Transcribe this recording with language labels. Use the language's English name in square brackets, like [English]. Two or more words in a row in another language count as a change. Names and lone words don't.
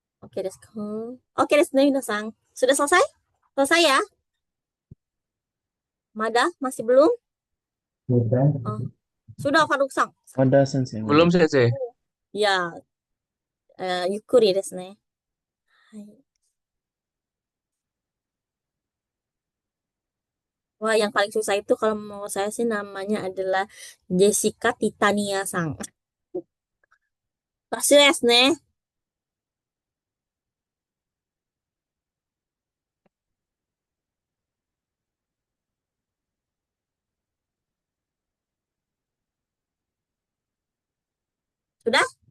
[Japanese] オッケーですか？オッケーですね、皆さん. [Indonesian] Sudah selesai? Selesai ya? Mada? Masih belum? Sudah. Oh, sudah, Faruk-san. Ada sensei. Belum sensei. Ya, [Japanese] ゆっくりですね. Hai. [Indonesian] Wah, yang paling susah itu kalau mau saya sih namanya adalah Jessica Titania-san. Pasti [Japanese] ですね. [Indonesian] Sudah?